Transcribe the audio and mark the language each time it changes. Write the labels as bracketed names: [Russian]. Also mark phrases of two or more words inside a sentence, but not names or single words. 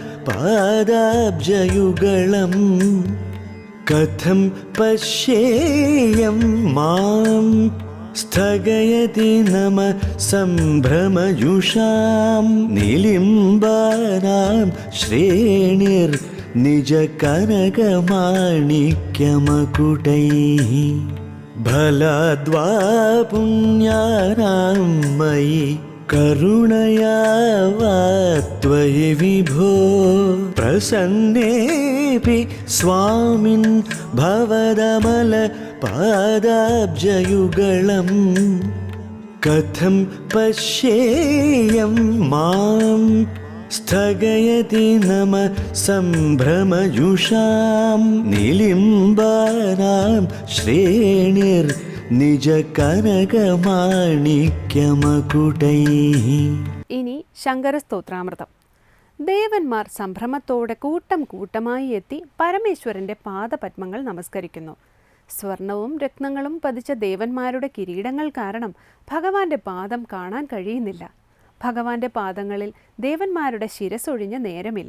[Sanskrit] पादाब्जयुगलं कथं पश्येयं मां स्थगयति नम संभ्रमयुषां निलिम्बानां श्रेणिर् निज कनकमाणिक्यमकुटैः फलाद्वा पुण्यानां मयि करुणया वा त्वयि विभो प्रसन्नेऽपि स्वामिन् भवदमलपादाब्जयुगळम् कथं पश्येयं मां स्थगयति नम सम्भ्रमयुषां निलिम्बानां श्रेणिर्निजकनकमाणिक्यमकुटैः. [Malayalam] ഇനി ശങ്കരസ്തോത്രാമൃതം. ദേവന്മാർ സംഭ്രമത്തോടെ കൂട്ടം കൂട്ടമായി എത്തി പരമേശ്വരന്റെ പാദപത്മങ്ങൾ നമസ്കരിക്കുന്നു. സ്വർണവും രത്നങ്ങളും പതിച്ച ദേവന്മാരുടെ കിരീടങ്ങൾ കാരണം ഭഗവാന്റെ പാദം കാണാൻ കഴിയുന്നില്ല. ഭഗവാന്റെ പാദങ്ങളിൽ ദേവന്മാരുടെ ശിരസൊഴിഞ്ഞ നേരമില്ല.